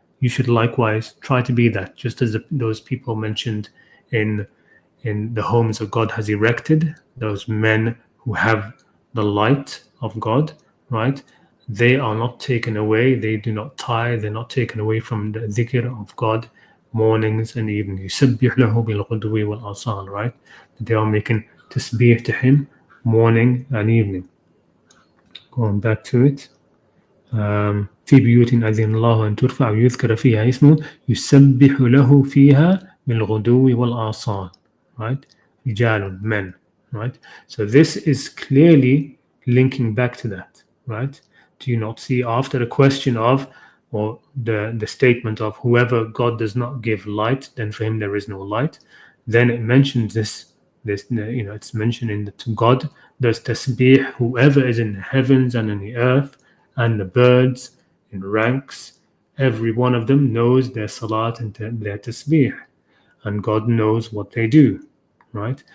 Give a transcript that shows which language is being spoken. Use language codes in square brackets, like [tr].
[en] You should likewise try to be that, just as those people mentioned in the homes that God has erected, those men who have the light of God, right? They are not taken away. They do not tire. They're not taken away from the dhikr of God mornings and evenings. [ar] يسبح له بالغدو والآصال, right? [en] They are making tasbih to him morning and evening. Going back to it. [ar] في بيوت أذن الله أن ترفع ويذكر فيها اسمه يسبح له فيها بالغدو والآصال, right? [en] رجال, men, right? So this is clearly linking back to that, right? Do you not see after the question of, or the statement of, whoever God does not give light, then for him there is no light, then it mentions this, it's mentioned in the, to God does tasbih whoever is in the heavens and in the earth and the birds in ranks, every one of them knows their salat and their tasbih, and God knows what they do, right?